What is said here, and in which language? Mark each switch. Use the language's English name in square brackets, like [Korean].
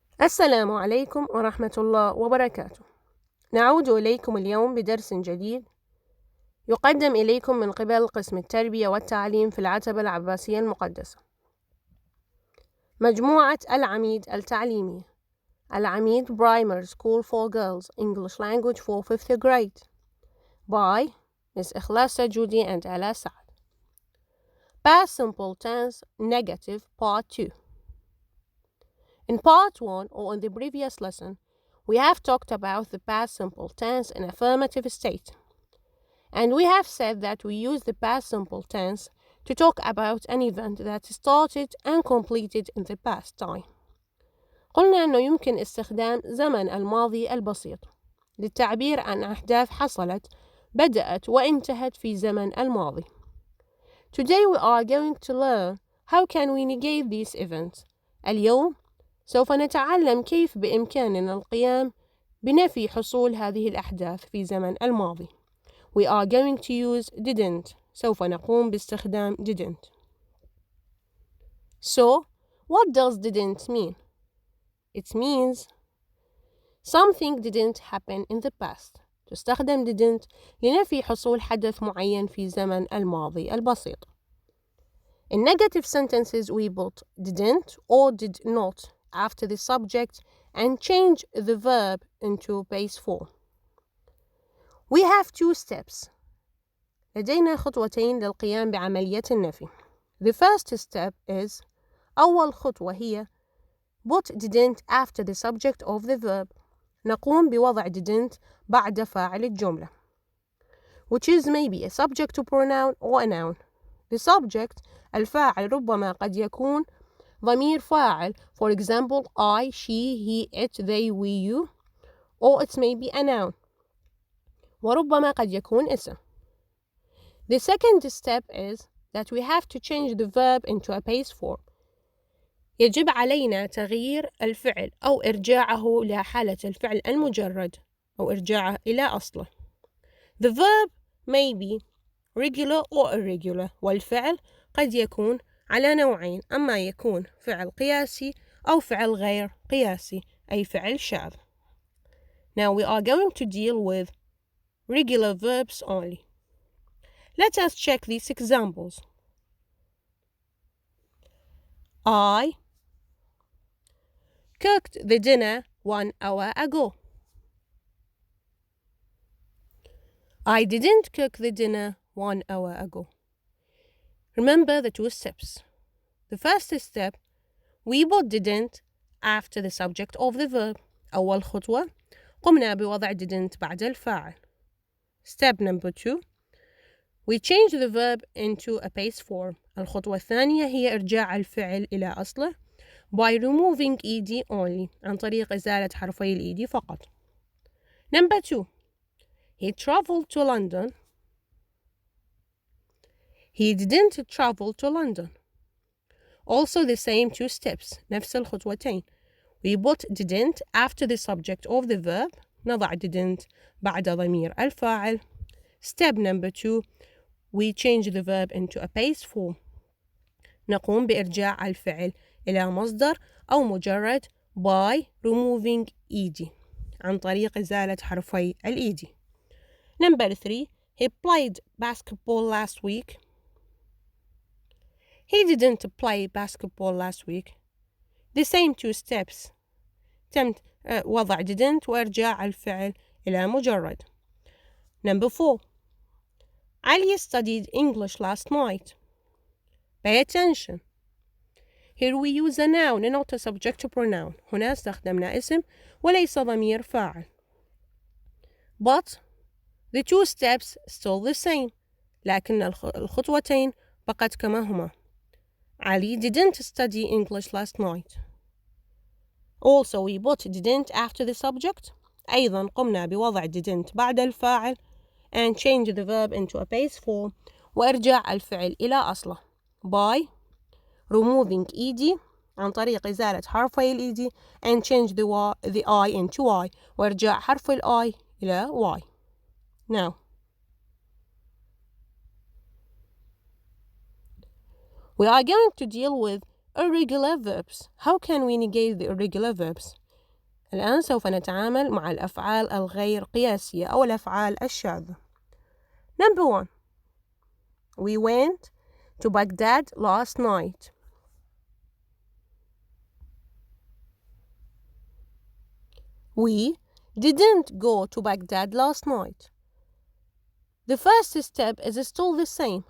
[Arabic] السلام عليكم ورحمة الله وبركاته. نعود إليكم اليوم بدرس جديد يقدم إليكم من قبل قسم التربية والتعليم في العتبة العباسية المقدسة، مجموعة العميد التعليمية. [English] العميد Primary School for Girls English Language for 5th grade by Miss إخلاصة جودي and Ala Saad. Past Simple Tense Negative Part 2. In part 1, or in the previous lesson, we have talked about the past simple tense in affirmative state. And we have said that we use the past simple tense to talk about an event that started and completed in the past time. [Arabic] قلنا أنه يمكن استخدام زمن الماضي البسيط للتعبير عن أحداث حصلت بدأت وانتهت في زمن الماضي. [English] Today we are going to learn how can we negate these events. [Arabic] اليوم سوف نتعلم كيف بإمكاننا القيام بنفي حصول هذه الأحداث في زمن الماضي. [English] We are going to use didn't. [Arabic] سوف نقوم باستخدام didn't. [English] So, what does didn't mean? It means something didn't happen in the past. [Arabic] تستخدم didn't لنفي حصول حدث معين في زمن الماضي البسيط. [English] In negative sentences we put didn't or did not after the subject and change the verb into base form. We have two steps. [Arabic] لدينا خطوتين للقيام بعملية النفي. [English] The first step is [Arabic] أول خطوة هي [English] put didn't after the subject of the verb. [Arabic] نقوم بوضع didn't بعد فاعل الجملة, [English] which is maybe a subject to pronoun or a noun. The subject [Arabic] الفاعل ربما قد يكون ضمير فاعل, [English] for example I, she, he, it, they, we, you, or it may be a noun, [Arabic] وربما قد يكون اسم. [English] The second step is that we have to change the verb into a base form. [Arabic] يجب علينا تغيير الفعل أو إرجاعه لحالة الفعل المجرد أو إرجاعه إلى أصله. [English] The verb may be regular or irregular, [Arabic] والفعل قد يكون على نوعين, أما يكون فعل قياسي أو فعل غير قياسي أي فعل شاذ. [English] Now we are going to deal with regular verbs only. Let us check these examples. I cooked the dinner 1 hour ago. I didn't cook the dinner 1 hour ago. Remember the two steps. The first step, we put didn't after the subject of the verb. [Arabic] أول خطوة قمنا بوضع didn't بعد الفاعل. [English] Step number 2, we change the verb into a base form. [Arabic] الخطوة الثانية هي إرجاع الفعل إلى أصله [English] by removing ed only, [Arabic] عن طريق إزالة حرفي ed فقط. [English] Number 2, he traveled to London. He didn't travel to London. Also the same two steps, [Arabic] نفس الخطوتين. [English] We put didn't after the subject of the verb. [Arabic] نضع didn't بعد ضمير الفاعل. [English] Step number 2, we change the verb into a base form. [Arabic] نقوم بإرجاع الفعل إلى مصدر أو مجرد [English] by removing ed, [Arabic] عن طريق إزالة حرفي ed. [English] Number 3, he played basketball last week. He didn't play basketball last week. The same two steps. [Arabic] تم وضع didn't وإرجاع الفعل إلى مجرد. [English] Number 4, Ali studied English last night. Pay attention. Here we use a noun and not a subject to pronoun. [Arabic] هنا استخدمنا اسم وليس ضمير فاعل. [English] But the two steps still the same. [Arabic] لكن الخطوتين بقت كما هما. [English] Ali didn't study English last night. Also we put didn't after the subject. [Arabic] أيضا قمنا بوضع didn't بعد الفاعل [English] and change the verb into a base form [Arabic] وإرجاع الفعل إلى أصله [English] by removing ed, [Arabic] عن طريق إزالة حرفي ed [English] and change the I into y [Arabic] وإرجاع حرف I إلى y. [English] Now we are going to deal with irregular verbs. How can we negate the irregular verbs? [Arabic] الآن سوف نتعامل مع الأفعال الغير قياسية أو الأفعال الشاذة. [English] Number 1. We went to Baghdad last night. We didn't go to Baghdad last night. The first step is still the same.